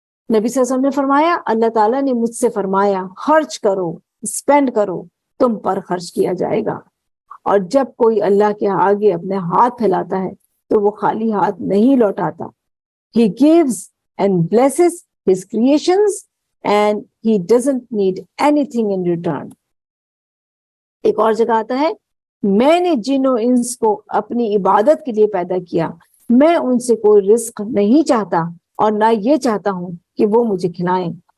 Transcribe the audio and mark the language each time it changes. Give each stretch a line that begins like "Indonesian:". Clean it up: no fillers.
Urdu: نبی صلی اللہ علیہ وسلم نے فرمایا, اللہ تعالیٰ نے مجھ سے فرمایا خرچ کرو, اسپینڈ کرو, تم پر خرچ کیا جائے گا. اور جب کوئی اللہ کے آگے اپنے ہاتھ پھیلاتا ہے تو وہ خالی ہاتھ نہیں لوٹاتا.
English: He gives and blesses his creations and he doesn't need anything in return.
Urdu: ایک اور جگہ آتا ہے میں نے جن و انس کو اپنی عبادت کے لیے پیدا کیا, میں ان سے کوئی رزق نہیں چاہتا اور نہ یہ چاہتا ہوں کہ وہ مجھے کھلائیں.